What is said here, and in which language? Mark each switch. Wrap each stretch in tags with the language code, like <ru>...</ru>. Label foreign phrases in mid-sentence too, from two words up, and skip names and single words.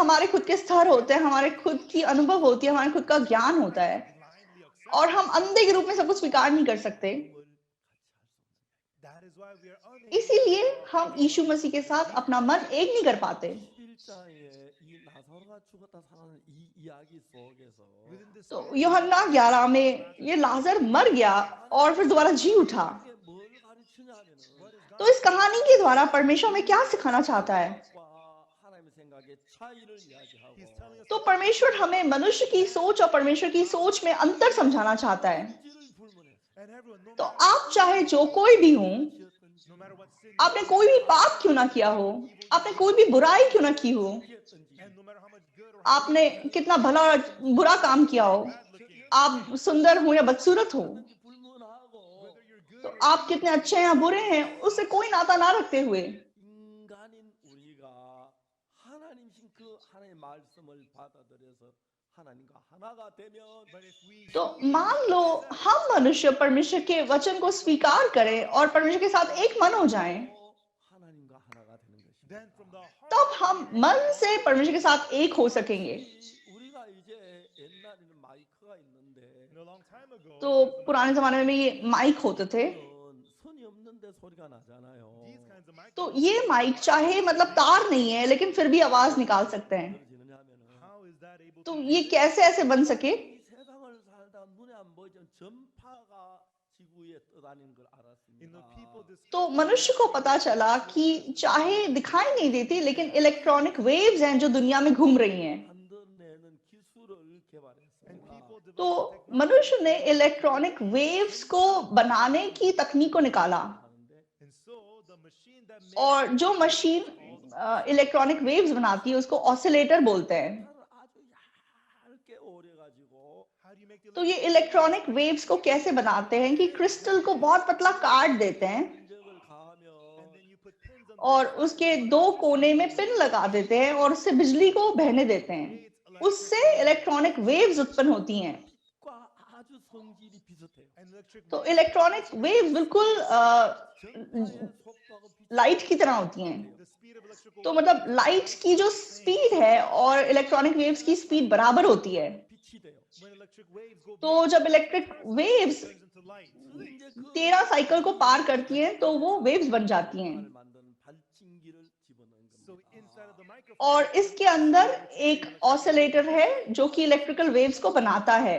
<hi>हमारे खुद के स्तर होते हैं, हमारे खुद की अनुभव होती है, हमारे खुद का ज्ञान होता है</hi> <en>blindly accept</en> <hi>और हम अंधे के रूप में सब कुछ स्वीकार नहीं कर सकते।</hi> <en>that is why we are unable</en> <hi>इसीलिए हम यीशु मसीह के साथ अपना मन एक नहीं कर पाते।</hi> <ko>11장에 이 나사로가 죽었다 살아난 이 이야기 속에서</ko> <en>within this</en> <hi>तो यूहन्ना 11 में ये लाजर मर गया और फिर दोबारा जी उठा।</hi> <ko>이게 뭘 가르치냐면은</ko> <hi>तो इस कहानी के द्वारा परमेश्वर हमें क्या सिखाना चाहता है?</hi> <ko>하나님의 생각의 차이를</ko> <en>he's telling</en> <ko>이야기하고</ko> <en>us</en> <hi>तो परमेश्वर हमें मनुष्य की सोच और परमेश्वर की सोच में अंतर समझाना चाहता है।</hi> <ko>지를 불문해서</ko> <en>and everyone no</en> <hi>तो</hi> <en>matter</en> <hi>आप चाहे जो कोई भी हो,</hi> <ko>지었든지</ko> <en>no matter what sin</en> <hi>आपने कोई भी पाप क्यों ना किया हो, आपने कोई भी बुराई क्यों ना की हो,</hi> <ko>피했든지</ko> <en>and no matter how much good or how</en> <hi>आपने कितना भला बुरा काम किया हो,</hi> <en>bad looking</en> <hi>आप सुंदर हो या बदसूरत हो,</hi> <ko>불문하고</ko> <en>whether you're good</en> <hi>तो</hi> <en>or</en> <hi>आप कितने अच्छे या बुरे हैं, उससे कोई नाता ना रखते हुए</hi> <ko>인간인 우리가 하나님신 그 하나님의 말씀을 받아들여서 하나님과 하나가 되면</ko> <en>but if we</en> <hi>तो मान लो हम मनुष्य परमेश्वर के वचन को स्वीकार करें और परमेश्वर के साथ एक मन हो जाएं,</hi> <ko>하나님과 하나가 되는 것입니다.</ko> <en>then from the heart</en> <hi>तब हम मन से परमेश्वर के साथ एक हो सकेंगे।</hi> <ko>우리가 이제 옛날에는 마이크가 있는데</ko> <en>a long time ago</en> <hi>तो पुराने जमाने में ये माइक होते थे।</hi> <ko>손이 없는데 소리가 나잖아요.</ko> <en>these kinds of mic</en> <hi>तो ये माइक चाहे मतलब तार नहीं है लेकिन फिर भी आवाज निकाल सकते हैं।</hi> <ko>들어지느냐면은</ko> <en>how is that able</en> <hi>तो</hi> <en>to</en> <hi>ये कैसे ऐसे बन सके?</hi> <ko>이 세상을 살다 눈에 안 보이지만 전파가 지구에 떠다니는 걸</ko> <en>you know</en> <ko>알았습니다.</ko> <en>people this</en> <hi>तो मनुष्य को पता चला कि चाहे दिखाई नहीं देती लेकिन</hi> <en>electronic waves</en> <hi>हैं जो दुनिया में घूम रही हैं।</hi> <ko>만들어내는 기술을</ko> <en>and</en> <ko>개발했습니다.</ko> <en>people</en> <hi>तो</hi> <en>develop technology</en> <hi>मनुष्य ने</hi> <en>electronic waves</en> <hi>को बनाने की तकनीक को निकाला</hi> <ko>하는데</ko> <en>and so the machine that</en> <hi>और जो मशीन</hi> <en>electronic waves</en> <hi>बनाती है उसको ऑसिलेटर बोलते हैं।</hi> <ko>를 아주</ko> <en>How do you make the</en> <hi>तो ये</hi> <en>electronic waves</en> <hi>को कैसे बनाते हैं कि क्रिस्टल को बहुत पतला काट देते हैं</hi> <ko>흔적을 가하면</ko> <en>and then you put pins on</en> <hi>और उसके दो कोने में पिन लगा देते हैं और उससे बिजली को बहने देते हैं। उससे</hi> <en>electronic waves</en> <hi>उत्पन्न होती हैं।</hi> <ko>빛과 아주 성질이 비슷해요.</ko> <en>and electric</en> <hi>तो</hi> <en>electronic waves</en> <hi>बिल्कुल</hi> <ko>전파의 속도하고</ko> <hi>लाइट की तरह होती हैं।</hi> <en>the speed of electrical</en> <hi>तो मतलब लाइट की जो स्पीड है और</hi> <en>electronic waves</en> <hi>की स्पीड बराबर होती है।</hi> <ko>빛이 돼요.</ko> <en>when electric waves go</en> <hi>तो जब</hi> <en>electric waves turns into light.</en> <ko>이제 그</ko> <hi>13 साइकिल को पार करती हैं तो वो वेव्स बन जाती हैं।</hi> <ko>을 만드는 발진기를 집어넣은</ko> <en>So</en> <ko>겁니다.</ko> <en>inside of the microphone</en> <hi>और इसके अंदर एक ऑसिलेटर है जो कि</hi> <en>electrical waves</en> <hi>को बनाता है।</hi>